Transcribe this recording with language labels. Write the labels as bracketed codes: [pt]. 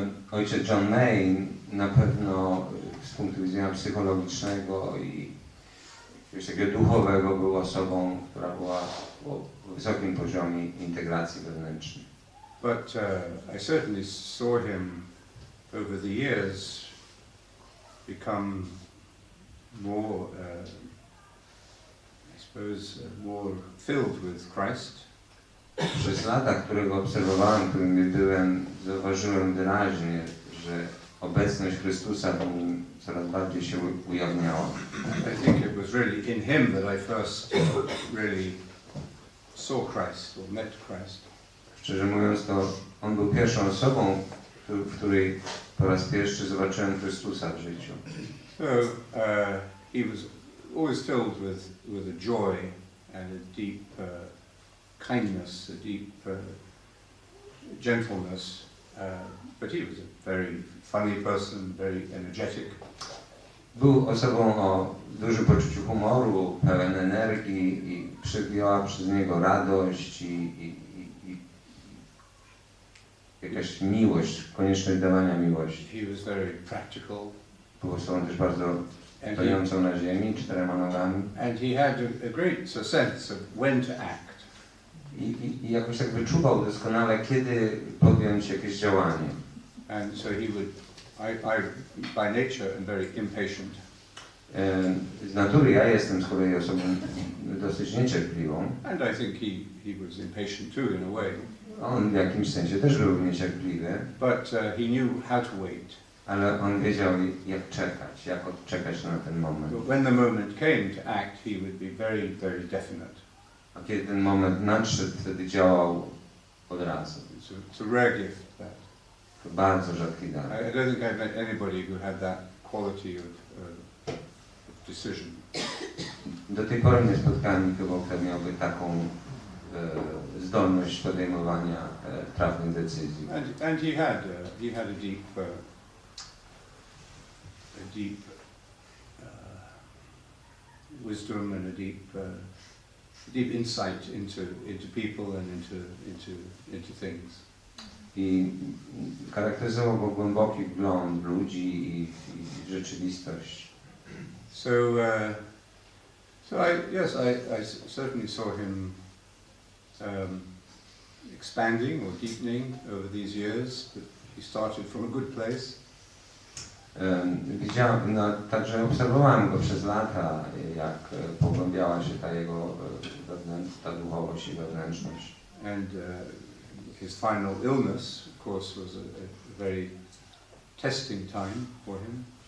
[pl] Ojciec John May na pewno z punktu widzenia psychologicznego i jakiegoś takiego duchowego był osobą, która była o wysokim poziomie integracji wewnętrznej. [en] But I certainly saw him over the years become more, I suppose, more filled with Christ. [pl] Przez lata, którego obserwowałem, którymi byłem, zauważyłem wyraźnie, że obecność Chrystusa w nim coraz bardziej się ujawniała. [en] I think it was really in him that I first really saw Christ or met Christ. [pl] Szczerze mówiąc, to on był pierwszą osobą, w której po raz pierwszy zobaczyłem Chrystusa w życiu. [en] So he was always filled with a joy and a deep kindness, a deep gentleness, but he was a very funny person, very energetic. [pl] Był osobą o dużym poczuciu humoru, pełen energii i przewijała przez niego radość i jakaś miłość, konieczność dawania miłości. [en] He was very practical. [pl] Był osobą też bardzo stojącą na ziemi, 4 nogami. [en] And he had a great sense of when to act. [pl] I jakoś tak wyczuwał doskonale, kiedy podjąć jakieś działanie. [en] And so he would, I by nature am very impatient. [pl] Z natury ja jestem z kolei osobą dosyć niecierpliwą. [en] And I think he was impatient too in a way. [pl] On w jakimś sensie też był niecierpliwy. [en] But he knew how to wait. [pl] Ale on wiedział, jak czekać, jak odczekać na ten moment. [en] But when the moment came to act, he would be very, very definite. [pl] A kiedy ten moment nadszedł, wtedy działał od razu. [en] It's a rare gift, that. [pl] To bardzo rzadki dar. [en] I don't think I've met anybody who had that quality of decision. [pl] Do tej pory nie spotkałem nikogo, kto miałby taką zdolność podejmowania trafnych decyzji. [en] And he had a deep wisdom and a deep insight into people and into things. [pl] I charakteryzował go głęboki wgląd w ludzi i rzeczywistość. [en] So I certainly saw him expanding or deepening over these years, but he started from a good place. [pl] Widziałem, także obserwowałem go przez lata, jak pogłębiała się ta jego ta duchowość i wewnętrzność. [en] And his final illness, of course, was a very testing time for him.